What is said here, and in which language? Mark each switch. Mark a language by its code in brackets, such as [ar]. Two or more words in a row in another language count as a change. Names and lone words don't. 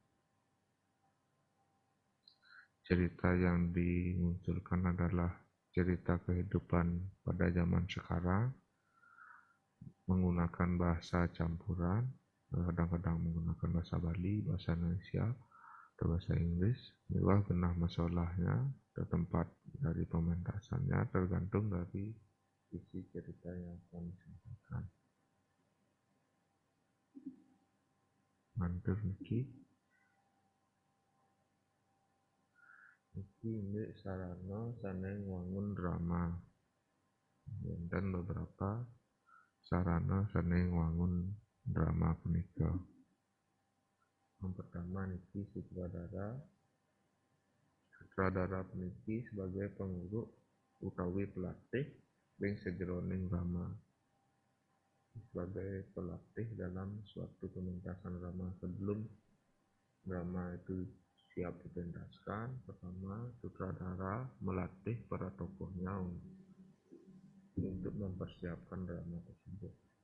[id] Cerita yang dimunculkan adalah cerita kehidupan pada zaman sekarang, menggunakan bahasa campuran, kadang-kadang menggunakan bahasa Bali, bahasa Indonesia, atau bahasa Inggris. Mewah genah masalahnya atau tempat dari pementasannya tergantung dari isi cerita yang akan disampaikan. [ban] Mantur niki ini sarana saneng wangun drama. [id] Dan beberapa [ban] sarana saneng wangun drama punika. [id] Yang pertama niki sutradara puniki sebagai penguruk [ban] utawi pelatih ing sajroning drama. [id] Sebagai pelatih dalam suatu pementasan drama. Sebelum drama itu siap dipentaskan, pertama sutradara melatih para tokohnya untuk mempersiapkan drama tersebut.